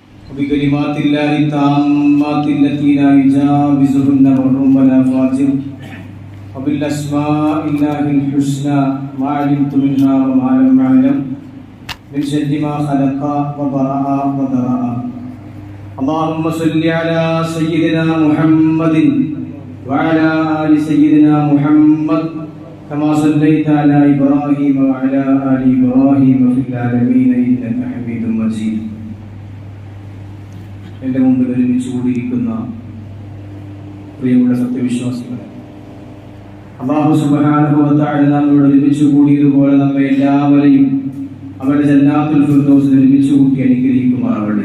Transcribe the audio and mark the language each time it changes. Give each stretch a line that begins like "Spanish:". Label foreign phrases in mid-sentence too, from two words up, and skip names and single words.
Arabic: وبكلمات الله التامات التي لا يجاوزهن بر ولا فاجر وبالأسماء الله الحسنى ما علمت منها وما لم أعلم من شر ما خلق وبرأ وذرأ. اللهم صل على سيدنا محمد وعلى آل سيدنا محمد كما صليت على إبراهيم وعلى آل إبراهيم في العالمين إنك حميد مجيد.
Malayalam: എൻ്റെ മുമ്പിൽ ഒരുമിച്ച് കൂടിയിരിക്കുന്ന പ്രിയമുള്ള സത്യവിശ്വാസികളെ,
Arabic: الله سبحانه وتعالى
Malayalam: നമ്മോട് ഒരുമിച്ച് കൂടിയതുപോലെ നമ്മെ എല്ലാവരെയും അവരുടെ ജന്നാത്തുൽ ഫിർദൗസിൽ ഒരുമിച്ച് കൂട്ടി അനുഗ്രഹിക്കുമാറാവട്ടെ.